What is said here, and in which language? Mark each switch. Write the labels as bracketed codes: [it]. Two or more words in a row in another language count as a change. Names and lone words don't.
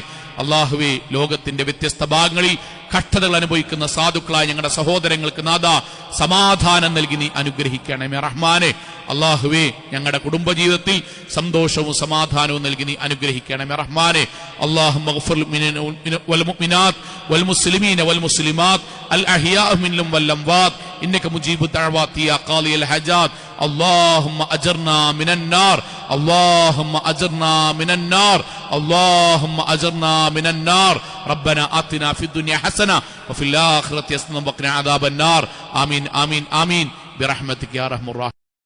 [ml] അള്ളാഹുവേ, ലോകത്തിന്റെ വ്യത്യസ്ത ഭാഗങ്ങളിൽ കഷ്ടതകൾ അനുഭവിക്കുന്ന സാധുക്കളായ ഞങ്ങളുടെ സഹോദരങ്ങൾക്ക് നാഥ സമാധാനം നൽകി നീ അനുഗ്രഹിക്കണമേ റഹ്മാനെ. അള്ളാഹുവേ, ഞങ്ങളുടെ കുടുംബജീവിതത്തിൽ സന്തോഷവും സമാധാനവും നൽകി നീ അനുഗ്രഹിക്കണമേ റഹ്മാനെ. [ar] اللهم اغفر والمؤمنات والمسلمين والمسلمات الأحياء منهم والأموات إنك مجيب الدعوات يا قاضي الحاجات اللهم أجرنا من النار اللهم أجرنا من النار اللهم أجرنا من النار ربنا آتنا في الدنيا حسنة وفي الآخرة حسنة وقنا عذاب النار آمين آمين آمين برحمتك يا أرحم الراحمين.